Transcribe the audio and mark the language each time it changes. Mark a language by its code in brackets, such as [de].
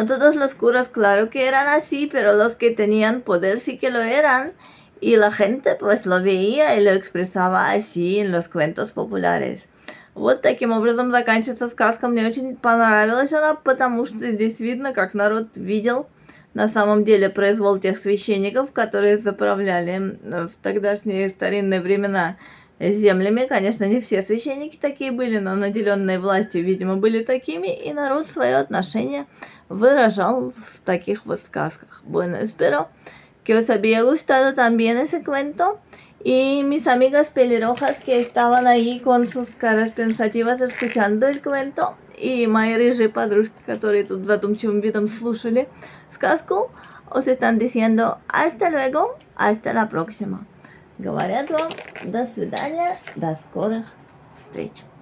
[es] No todos los curas, claro que eran así, pero los que tenían poder sí que lo eran. Y la gente pues lo veía y lo expresaba así en los cuentos populares. [ru] Вот таким образом заканчивается сказка. Мне очень понравилась она, потому что здесь видно, как народ видел на самом деле произвол тех священников, которые заправляли в тогдашние старинные времена землями. Конечно, не все священники такие были, но наделенные властью, видимо, были такими, и народ свое отношение выражал в таких вот сказках. [es] Bueno, espero que os había gustado también ese cuento. Y mis amigas pelirrojas que estaban ahí con sus caras pensativas escuchando el cuento, [ru] и мои рыжие подружки, которые тут задумчивым видом слушали сказку, [es] os están diciendo hasta luego, hasta la próxima. [ru] Говорят вам до свидания, до скорых встреч.